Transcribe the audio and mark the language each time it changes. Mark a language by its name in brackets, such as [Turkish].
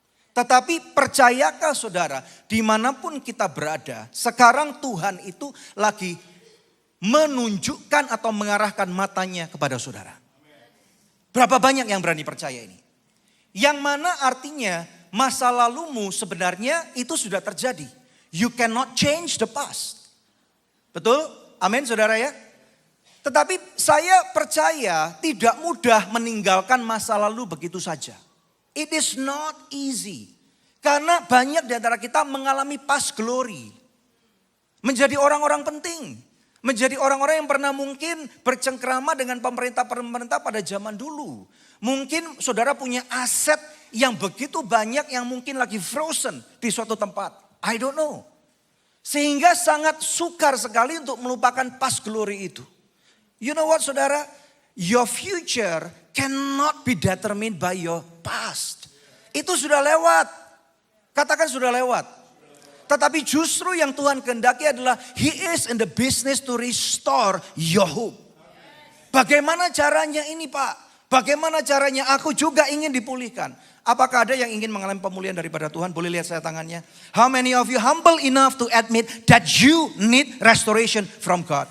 [Indonesian] Tetapi percayakah saudara, dimanapun kita berada, sekarang Tuhan itu lagi menunjukkan atau mengarahkan matanya kepada saudara. Berapa banyak yang berani percaya ini? Yang mana artinya masa lalumu sebenarnya itu sudah terjadi. [English] You cannot change the past. [Indonesian] Betul? Amin saudara ya? Tetapi saya percaya tidak mudah meninggalkan masa lalu begitu saja. [English] It is not easy. [Indonesian] Karena banyak di antara kita mengalami past glory. Menjadi orang-orang penting. Menjadi orang-orang yang pernah mungkin bercengkrama dengan pemerintah-pemerintah pada zaman dulu. Mungkin saudara punya aset yang begitu banyak yang mungkin lagi frozen di suatu tempat. [English] I don't know. [Indonesian] Sehingga sangat sukar sekali untuk melupakan past glory itu. [English] You know what [Indonesian] saudara? [English] Your future cannot be determined by your past. [Indonesian] Itu sudah lewat. Katakan sudah lewat. Tetapi justru yang Tuhan kehendaki adalah [English] He is in the business to restore your hope. [Indonesian] Bagaimana caranya ini Pak? Bagaimana caranya aku juga ingin dipulihkan? Apakah ada yang ingin mengalami pemulihan daripada Tuhan? Boleh lihat saya tangannya. [English] How many of you humble enough to admit that you need restoration from God?